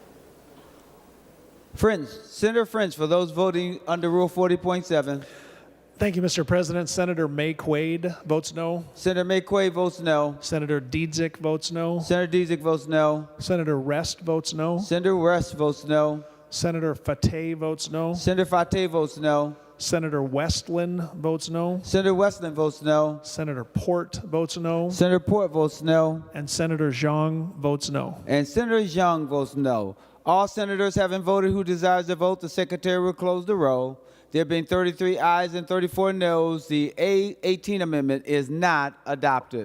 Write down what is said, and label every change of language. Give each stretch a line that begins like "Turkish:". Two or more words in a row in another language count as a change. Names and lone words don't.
English: Senator French, for those voting under Rule 40.7. Thank you, Mr. President. Senator May Quaid votes no. Senator McQuaid votes no. Senator Dietzick votes no. Senator Dietzick votes no. Senator Rest votes no. Senator West votes no. Senator Fateh votes no. Senator Fateh votes no. Senator Westland votes no. Senator Westland votes no. Senator Port votes no. Senator Port votes no. And Senator Zhang votes no. And Senator Young votes no. All senators having voted who desires to vote, the secretary will close the roll. There being 33 ayes and 34 noes, the A18 amendment is not adopted.